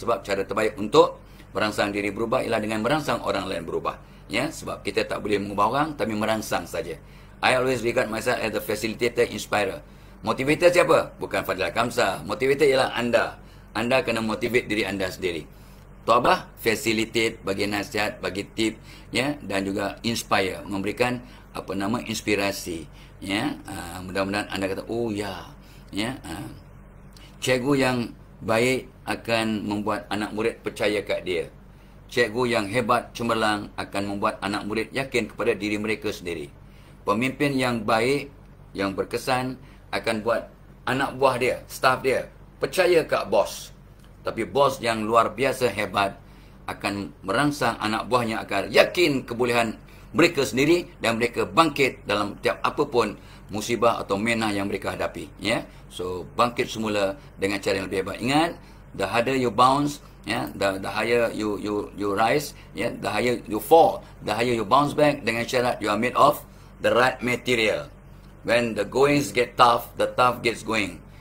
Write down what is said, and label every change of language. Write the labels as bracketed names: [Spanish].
[Malay] Sebab cara terbaik untuk merangsang diri berubah ialah dengan merangsang orang lain berubah. Ya, sebab kita tak boleh mengubah orang, tapi merangsang saja. [English] I always regard myself as the facilitator, inspirer. [Malay] Motivator siapa? Bukan Fadlan Kamsah. Motivator ialah anda. Anda kena motivate diri anda sendiri. Tok Abah facilitate, bagi nasihat, bagi tip, ya, dan juga inspire, memberikan apa nama inspirasi, ya. Mudah-mudahan anda kata, oh ya, ya. Cikgu yang baik akan membuat anak murid percaya kat dia. Cikgu yang hebat cemerlang akan membuat anak murid yakin kepada diri mereka sendiri. Pemimpin yang baik, yang berkesan akan buat anak buah dia, staf dia, percaya kat bos. Tapi bos yang luar biasa hebat akan merangsang anak buahnya agar yakin kebolehan mereka sendiri dan mereka bangkit dalam tiap apapun musibah atau menah yang mereka hadapi, ya. So bangkit semula dengan cara yang lebih hebat. [English] Ingat, the harder you bounce, ya, the higher you rise, ya, the higher you fall, the higher you bounce back, [Malay] dengan syarat [English] you are made of the right material. When the goings get tough, the tough gets going.